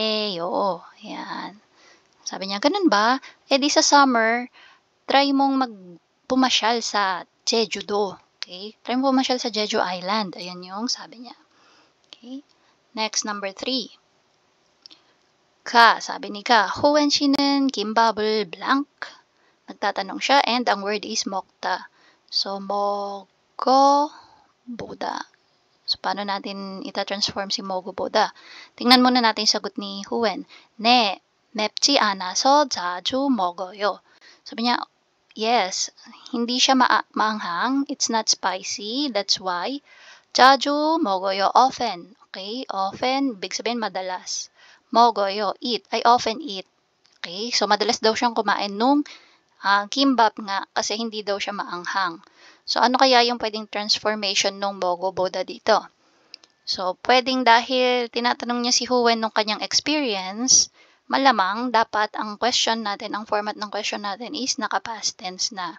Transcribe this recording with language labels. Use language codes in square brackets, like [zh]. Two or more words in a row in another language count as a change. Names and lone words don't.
[tl] Yan. Sabi niya, ganun ba? Di sa summer, try mong pumasyal sa Jeju-do. Okay? Try mo pumasyal sa Jeju Island. Ayan yung sabi niya. Okay? [en] Next, number 3. [tl] Sabi ni Howen [ko] 씨는 김밥을 [tl] blank. Nagtatanong siya and ang word is 먹다. [ko] So, 먹어보다. [tl] So, paano natin ita-transform si 먹어보다? Tingnan muna natin yung sagot ni Howen. [ko] 네, 맵지 않아서 자주 먹어요. [tl] Sabi niya, yes, hindi siya maanghang. [en] It's not spicy. That's why. [ko] 자주 먹어요, [en] often. Okay? [tl] Often, big sabihin madalas. [ko] 먹어요, [en] eat. I often eat. Okay? [tl] So, madalas daw siyang kumain nung kimbap nga kasi hindi daw siya maanghang. So, ano kaya yung pwedeng transformation nung 먹어보다 dito? So, pwedeng dahil tinatanong niya si Howen nung kanyang experience, malamang dapat ang question natin, ang format ng question natin is naka- [en] past tense [tl] na.